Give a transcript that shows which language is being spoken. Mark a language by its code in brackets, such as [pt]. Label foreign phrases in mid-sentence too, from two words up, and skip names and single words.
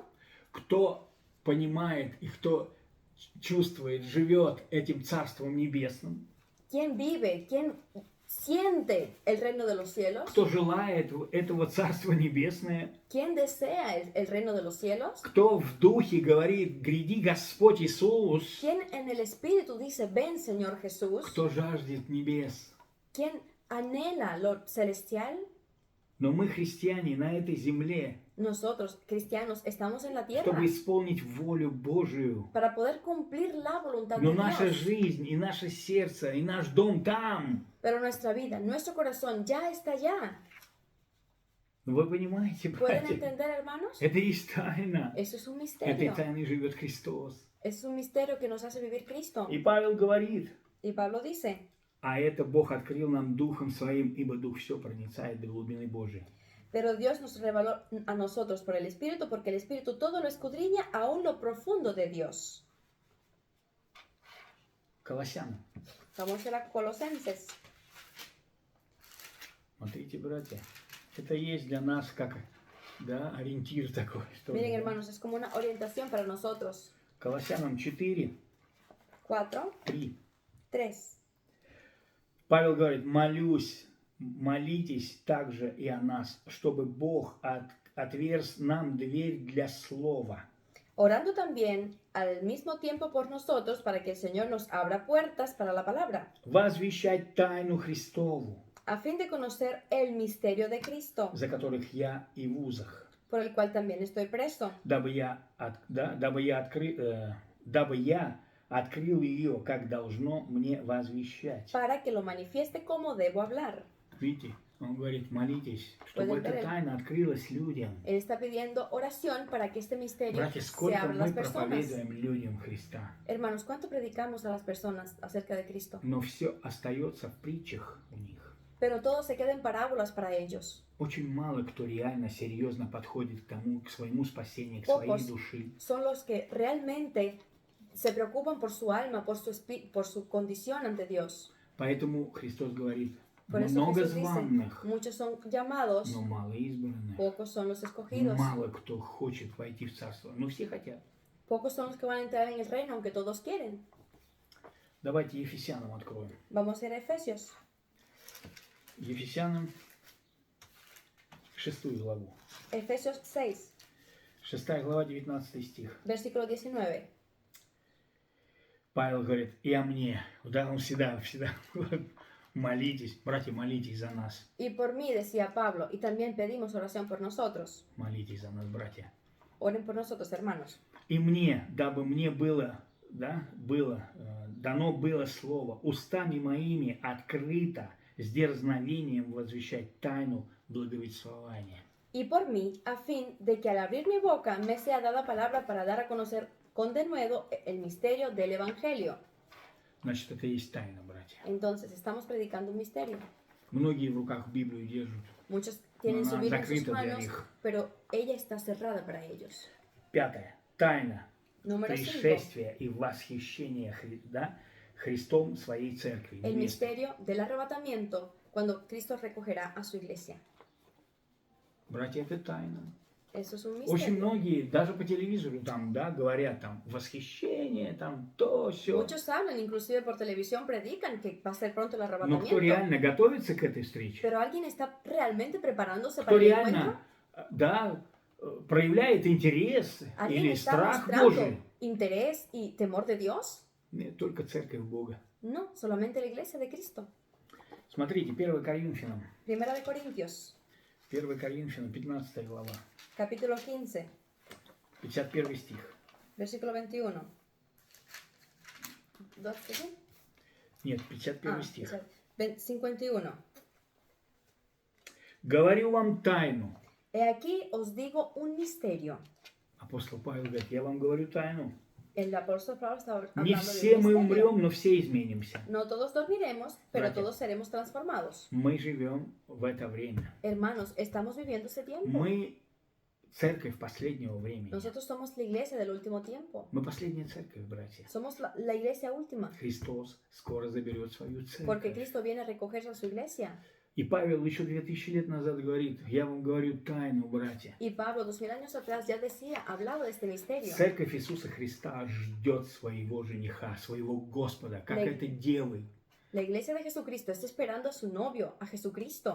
[ru] кто понимает и кто чувствует, живет этим Царством Небесным, [es] ¿Quién vive? ¿Quién siente el reino de los cielos? [ru] кто желает этого Царства Небесное, [es] ¿Quién desea el reino de los cielos? [ru] кто в духе говорит, гряди Господь Иисус, [es] ¿Quién en el Espíritu dice, ven Señor Jesús? [ru] кто жаждет небес. [es] ¿Quién anhela lo celestial? [ru] Но мы, христиане, на этой земле, [es] Nosotros, cristianos, estamos en la tierra [ru] чтобы исполнить волю Божию. [es] para poder cumplir la voluntad [ru] Но [es] de [ru] наша [es] Dios. [ru] жизнь и наше сердце и наш дом там. [es] Pero nuestra vida, nuestro corazón ya está allá. [ru] Вы понимаете, [es] ¿Pueden [ru] братья? [es] entender, hermanos? [ru] Это есть тайна. [es] Eso es un [ru] Этой [es] misterio. [ru] тайной живет Христос. [es] Es un misterio que nos hace vivir Cristo. [ru] И Павел говорит, [es] Y Pablo dice, [ru] а это Бог открыл нам Духом Своим, ибо Дух все проницает до глубины Божией. [es] pero Dios nos reveló a nosotros por el Espíritu, porque el Espíritu todo lo escudriña aún lo profundo de Dios. [ru] Колоссянам. [es] Vamos a la Colosenses. [ru] Смотрите, братья, это есть для нас как, да, ориентир такой. Что ли, [es] Miren, [ru] да? [es] hermanos, es como una orientación para nosotros. [ru] Колоссянам 4, [es] 4, [ru] 3. [es] 3. [ru] Павел говорит, молитесь также и о нас, чтобы Бог отверз нам дверь для слова. [es] Orando también al mismo tiempo por nosotros para que el Señor nos abra puertas para la palabra, [ru] Возвещать тайну Христову, [es] a fin de conocer el misterio de Cristo, [ru] за которых я и в узах, [es] por el cual también estoy preso, [ru] дабы я открыл ее, как должно мне возвещать. [es] para que lo manifieste como debo hablar. [ru] Видите, он говорит, молитесь, чтобы [es] Pueden ver [ru] эта [es] el- [ru] тайна открылась людям. [es] Él está pidiendo oración para que este misterio [ru] Братья, [es] se [ru] сколько [es] abra a [ru] мы [es] las personas. [ru] проповедуем людям Христа, [es] Hermanos, ¿cuánto predicamos a las personas acerca de Cristo? [ru] но все остается в притчах у них. [es] Pero todo se queda en parábolas para ellos. [ru] Очень мало кто реально серьезно подходит к тому, к своему спасению, к своей [es] Pocos [ru] душе. [es] son los que realmente se preocupan por su alma, por su condición ante Dios. [ru] Поэтому Христос говорит, [es] Por eso [ru] много [es] Jesús dice, [ru] званных, [es] muchos son llamados, [ru] но мало избранных. [es] pocos son los escogidos. [ru] Мало кто хочет войти в Царство, но все хотят. [es] Pocos son los que van a entrar en el reino, aunque todos quieren. [ru] Давайте Ефесянам откроем. [es] Vamos a ir a Efesios. [ru] Ефесянам 6 главу. [es] Efesios 6, [ru] 6 глава, 19 стих. [es] versículo 19. [ru] Павел говорит, и о мне. Да, он всегда молитесь, братья, молитесь за нас. [es] Y por mí, decía Pablo, y también pedimos oración por nosotros. [ru] Молитесь за нас, братья. [es] Oren por nosotros, hermanos. [ru] И мне, дабы мне было, дано было слово, устами моими открыто, с дерзновением возвещать тайну благовествования. [es] Y por mí, a fin de que al abrir mi boca me sea dada palabra para dar a conocer con denuedo el misterio del Evangelio. [ru] Значит, это и есть тайна, братья. [es] Entonces, estamos predicando un misterio. [ru] Многие в руках Библию держат. [es] Muchos tienen su [ru] Она [es] Biblia en sus [ru] закрыта для [es] manos, [ru] них. [es] pero ella está cerrada para ellos. [ru] 5. Тайна [es] Número 5. [ru] пришествия и восхищения Христом своей церкви. [es] El [ru] невесты. [es] misterio del arrebatamiento cuando Cristo recogerá a su iglesia. [ru] Братья, это тайна. [es] Eso es un [ru] Очень [es] misterio. [ru] многие, даже по телевизору там, да, говорят там восхищение, там то, все. [es] Muchos hablan, inclusive por televisión predican que va a ser pronto el [ru] Но кто [es] arrebatamiento. [ru] реально готовится к этой встрече? [es] Pero alguien está realmente preparándose [ru] Кто [es] para el encuentro. [ru] реально, да, проявляет интерес [es] ¿Alguien [ru] или [es] está [ru] страх [es] mostrando [ru] Божий? [es] interés y temor de Dios? [ru] Нет, только церковь Бога. [es] No, solamente la iglesia de Cristo. [ru] Смотрите, 1 Коринфянам, [es] Primera de Corintios, [ru] 1 Коринфянам, 15 глава, [es] capítulo 15, [ru] 51 стих. [es] versículo 21. ¿12? [ru] Нет, 51 стих. [es] 51. [ru] Говорю вам тайну. [es] He aquí os digo un misterio. [ru] Апостол Павел говорит, я вам говорю тайну. [es] El apóstol Pablo está [ru] Не [es] hablando [ru] все [es] de [ru] мы [es] un misterio. [ru] умрем, но все изменимся. [es] No todos dormiremos, pero Gracias. todos seremos transformados. [ru] Мы живем в это время. [es] Hermanos, estamos viviendo ese tiempo. [ru] Мы церковь последнего времени. [es] Nosotros somos la iglesia del último tiempo. [ru] Мы последняя церковь, братья. [es] Somos la iglesia última. [ru] Христос скоро заберет свою [es] Porque [ru] церковь. [es] Cristo viene a recoger a su iglesia. [ru] И Павел еще 2000 лет назад говорит, я вам говорю тайну, братья. [es] Y Pablo, 2000 años atrás, ya decía, hablado de este misterio. [ru] Церковь Иисуса Христа ждет своего жениха, своего Господа, как [es] Le- [ru] это девы. [es] La iglesia de Jesucristo está esperando a su novio, a Jesucristo.